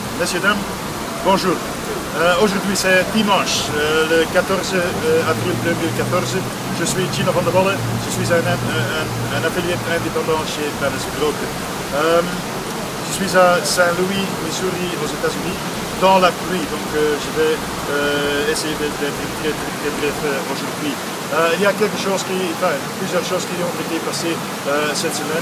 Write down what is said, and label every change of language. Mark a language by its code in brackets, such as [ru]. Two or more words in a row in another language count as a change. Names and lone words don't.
[fr] messieurs, dames, bonjour. Aujourd'hui c'est dimanche, le 14 avril 2014. Je suis Gino van der Walle, je suis un affilié indépendant chez Dennis Broker. Je suis à Saint-Louis, Missouri, aux États-Unis, dans la pluie, donc je vais essayer d'être très bref aujourd'hui. Il y a plusieurs choses qui ont été passées cette semaine.